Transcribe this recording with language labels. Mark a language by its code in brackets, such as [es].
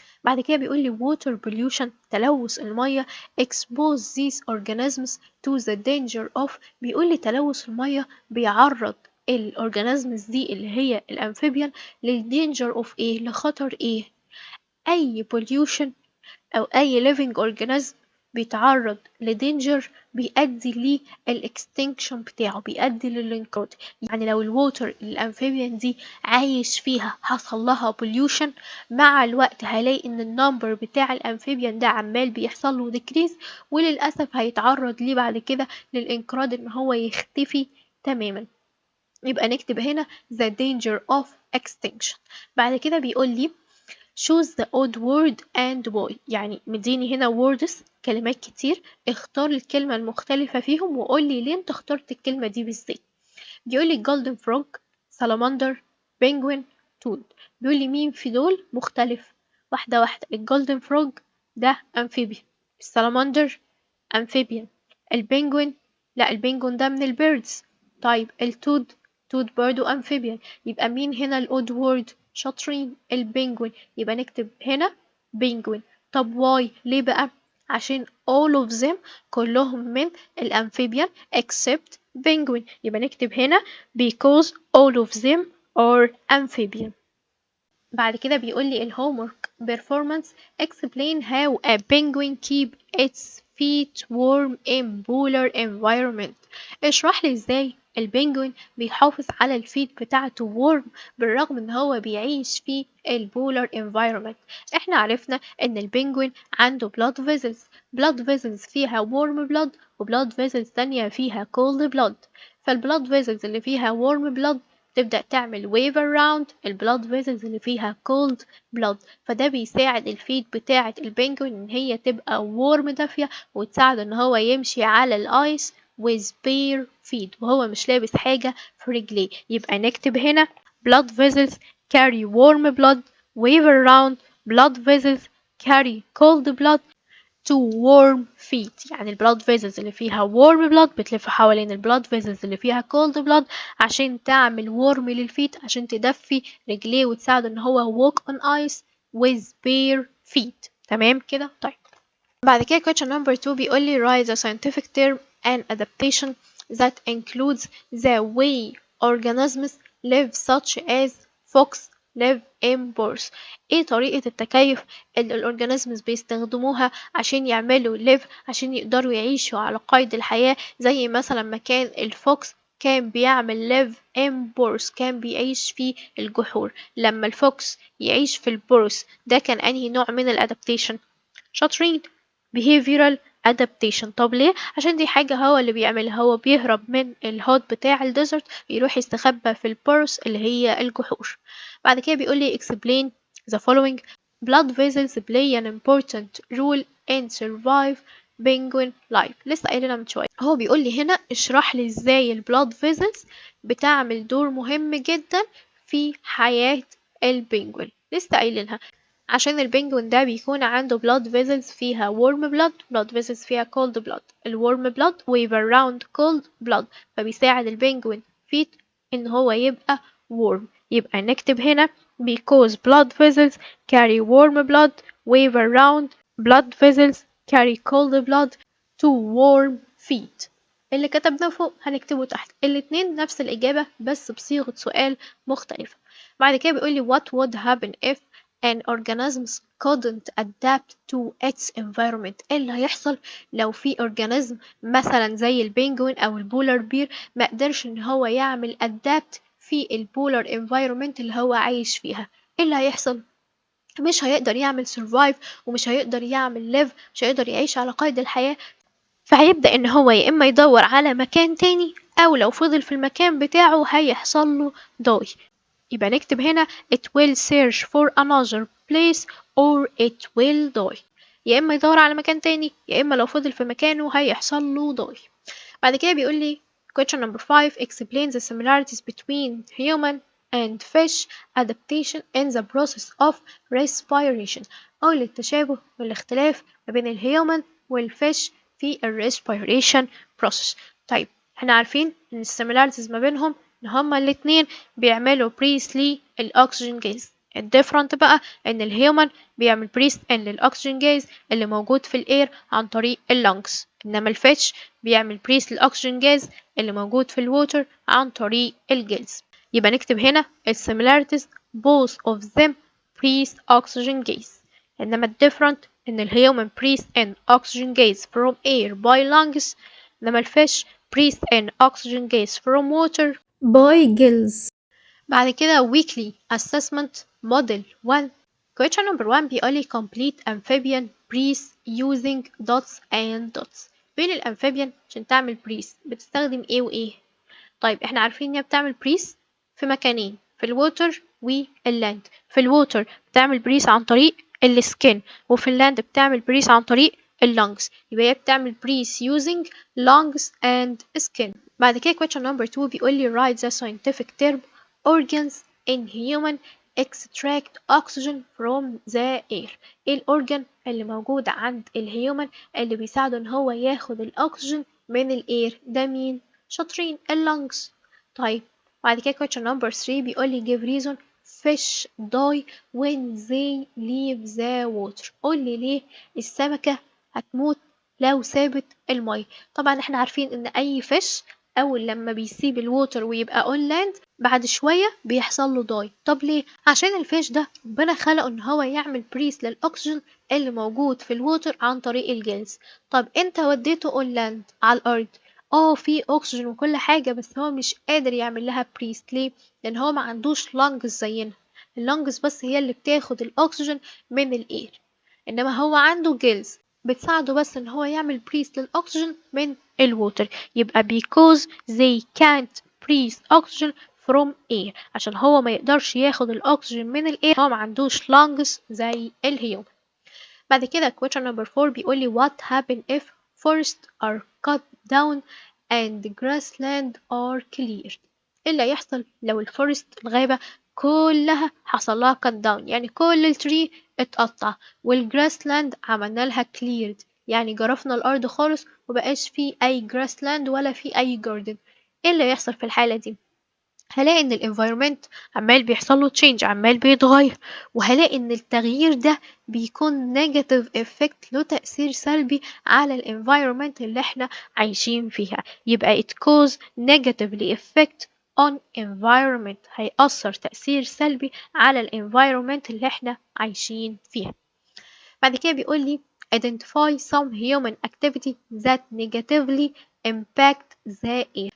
[ar] بعد كده بيقول لي [en] water pollution [ar] تلوث الميه [en] expose these organisms to the danger of، [ar] بيقول لي تلوث الميه بيعرض الاورجانيزمز دي اللي هي الامفيبيان للدينجر اوف ايه، لخطر ايه؟ اي pollution او اي living organism بيتعرض لدينجر بيؤدي للاكستنكشن بتاعه، بيؤدي للانقراض. يعني لو الووتر الامفيبيان دي عايش فيها حصل لها pollution، مع الوقت هلاقي ان النمبر بتاع الامفيبيان ده عمال بيحصل له ديكريز، وللاسف هيتعرض ليه بعد كده للانقراض، ان هو يختفي تماما. يبقى نكتب هنا [en] the danger of extinction. [ar] بعد كده بيقول لي [en] choose the odd word and why، [ar] يعني مديني هنا words كلمات كتير، اختار الكلمة المختلفة فيهم وقول لي ليه انت اخترت الكلمة دي بالذات. بيقول لي [en] golden frog، salamander، penguin، toad. [ar] بيقول لي مين في دول مختلف؟ واحدة واحدة. الجولدن فروج ده amphibian، السلامندر amphibian، البنجوين لا البنجوين ده من البيردز. طيب التود، تود برضو amphibian. يبقى مين هنا الأود وورد؟ شاطرين، البنجوين. يبقى نكتب هنا بنجوين. طب واي ليه بقى؟ عشان [en] all of them [ar] كلهم من الأمفيبيان except penguin. يبقى نكتب هنا [en] because all of them are amphibian. [ar] بعد كده بيقول لي الهومورك [en] performance explain how a penguin keep its feet warm in polar environment. [ar] اشرح لي ازاي البنجوين بيحافظ على الفيت بتاعته [en] warm [ar] بالرغم ان هو بيعيش في البولار [en] environment. [ar] احنا عرفنا ان البنجوين عنده [en] blood vessels، blood vessels فيها warm blood و blood vessels تانية فيها cold blood. [ar] فالبلاد vessels اللي فيها [en] warm blood [ar] تبدأ تعمل [en] wave around [ar] البلاد vessels اللي فيها [en] cold blood، [ar] فده بيساعد الفيت بتاعة البنجوين ان هي تبقى warm دافية، وتساعد ان هو يمشي على الايس [en] with bare feet [ar] وهو مش لابس حاجة في رجليه. يبقى نكتب هنا [en] blood vessels carry warm blood wave around blood vessels carry cold blood to warm feet. [ar] يعني البلاد فيزلز اللي فيها warm blood بتلف حوالين البلاد فيزلز اللي فيها cold blood عشان تعمل warm للفيت، عشان تدفي رجليه وتساعده ان هو [en] walk on ice with bare feet. [ar] تمام كده. طيب بعد كده [en] question number 2 [ar] بيقول لي [en] write a scientific term and adaptation that includes the way organisms live such as fox live in birds. [ar] ايه طريقة التكيف اللي الأورجانيزمز بيستخدموها عشان يعملوا live، عشان يقدروا يعيشوا على قيد الحياة، زي مثلا ما كان الفوكس كان بيعمل [en] live in burrows، [ar] كان بيعيش في الجحور. لما الفوكس يعيش في البورس ده كان أنهي نوع من الادابتيشن؟ شاطرين، [en] behavioral adaptation. [ar] طب ليه؟ عشان دي حاجة هو اللي بيعملها، هو بيهرب من الهوت بتاع الديزرت، يروح يستخبى في البورس اللي هي الجحور. بعد كده بيقول لي [en] explain the following. blood vessels play an important role in survive penguin life. [ar] لسه قايلينها من شوية. هو بيقول لي هنا اشرح لي ازاي البلاد فيزلز بتعمل دور مهم جدا في حياة البنجوين. لسه قايلينها، عشان البنجوين ده بيكون عنده [en] blood vessels [ar] فيها [en] warm blood vessels [ar] فيها [en] cold blood. [ar] ال [en] warm blood wave around cold blood، [ar] فبيساعد البنجوين فيت ان هو يبقى warm. يبقى نكتب هنا [en] because blood vessels carry warm blood wave around blood vessels carry cold blood to warm feet. [ar] اللي كتبناه فوق هنكتبه تحت، الاتنين نفس الإجابة بس بصيغة سؤال مختلفة. بعد كده بيقول لي [en] what would happen if an organism couldn't adapt to its environment. [ar] ايه اللي هيحصل لو في organism مثلا زي البنجوين او البولار بير ما قدرش ان هو يعمل adapt في البولار environment اللي هو عايش فيها؟ ايه اللي هيحصل؟ مش هيقدر يعمل survive، ومش هيقدر يعمل live، مش هيقدر يعيش على قيد الحياة. فهيبدأ ان هو يا اما يدور على مكان تاني، او لو فضل في المكان بتاعه هيحصل له die. يبقى نكتب هنا [en] it will search for another place or it will die. [ar] يا إما يدور على مكان تاني، يا إما لو فضل في مكانه هيحصل له die. بعد كده بيقول لي [en] question number 5 explain the similarities between human and fish adaptation in the process of respiration. [ar] قول التشابه والاختلاف ما بين الهيومن والفيش في ال respiration process. طيب احنا عارفين ان السيميلاريتيز ما بينهم ان هما الاتنين بيعملوا بريس للأكسجين جاز. الديفرنت بقى ان الهيومن بيعمل بريس ان للأكسجين جاز اللي موجود في الاير عن طريق اللنجز، انما الفيش بيعمل بريس للأكسجين جاز اللي موجود في الووتر عن طريق الجلز. يبقى نكتب هنا السيميلاريتيز [en] both of them breathe oxygen gas، [ar] انما الديفرنت ان الهيومن [en] breathe in oxygen gas from air by lungs، [ar] انما الفيش [en] breathe in oxygen gas from water by gills. [ar] بعد كده [en] weekly assessment model 1. question number 1 [ar] بيقولي [en] complete amphibian breathe using dots and dots. [ar] بين الأمفيبيان عشان تعمل breathe بتستخدم ايه وايه؟ طيب احنا عارفين ان هي بتعمل بريس في مكانين، في الووتر واللاند. في الووتر بتعمل بريس عن طريق السكين، وفي اللاند بتعمل بريس عن طريق اللونجز. يبقى هي بتعمل بريس [en] using lungs and skin. [ar] بعد كده [en] question number 2 [ar] بيقول لي [en] write the scientific term organs in human extract oxygen from the air. [ar] ايه الأورجان اللي موجود عند الهيومن اللي بيساعده ان هو ياخد الأكسجين من الاير؟ ده مين؟ شاطرين، اللنجز. طيب بعد كده [en] question number 3 [ar] بيقول لي [en] give reason fish die when they leave the water. [ar] قول لي ليه السمكة هتموت لو سابت المية؟ طبعا احنا عارفين ان اي fish اول لما بيسيب الووتر ويبقى اون لاند بعد شوية بيحصل له داي. طب ليه؟ عشان الفيش ده ربنا خلقه ان هو يعمل بريس للاكسجين اللي موجود في الووتر عن طريق الجلز. طب انت وديته اون لاند على الارض، في اكسجين وكل حاجة، بس هو مش قادر يعمل لها بريس. ليه؟ لان هو ما عندوش لانجز زينا، اللانجز بس هي اللي بتاخد الاكسجين من الاير، انما هو عنده جيلز بتساعده بس ان هو يعمل بريس للاكسجين من الووتر. يبقى [en] because they can't breathe oxygen from air، [ar] عشان هو ما يقدرش ياخد الاكسجين من الاير، هو ما عندوش lungs زي الهيومن. بعد كده [en] question number 4 [ar] بيقول لي [en] what happen if forests are cut down and grassland are cleared. [ar] ايه اللي هيحصل لو الفورست الغابة كلها حصل لها cut down، يعني كل التري اتقطع، والجراسلاند عملنا لها cleared يعني جرفنا الأرض خالص ومبقاش فيه أي جراسلاند ولا فيه أي جاردن. ايه اللي هيحصل في الحالة دي؟ هلاقي ان الانفايرمنت عمال بيحصل له تشينج، عمال بيتغير، وهلاقي ان التغيير ده بيكون نيجاتيف افكت، له تأثير سلبي على الانفايرمنت اللي احنا عايشين فيها. يبقى [en] it cause negatively effect on environment، [ar] هيأثر تأثير سلبي على الانفايرمنت اللي احنا عايشين فيها. بعد كده بيقول لي [en] identify some human activity that negatively impact the air.